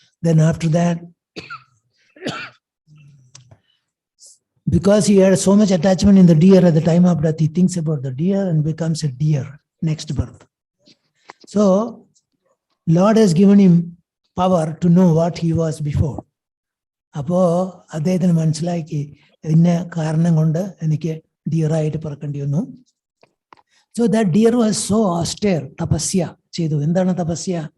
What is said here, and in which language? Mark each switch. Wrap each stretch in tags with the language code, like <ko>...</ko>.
<en>Then after that, because he had so much attachment in the deer, at the time of death, he thinks about the deer and becomes a deer next birth. So, Lord has given him power to know what he was before.</en> <ml>അപ്പോൾ അദ്ദേഹത്തിന് മനസ്സിലാക്കി ഇന്ന കാരണം കൊണ്ട് എനിക്ക് ഡിയറായിട്ട് പറക്കേണ്ടി വന്നു.</ml> <en>So that deer was so austere,</en> <ml>Tapasya ചെയ്തു. എന്താണ് തപസ്യ?</ml>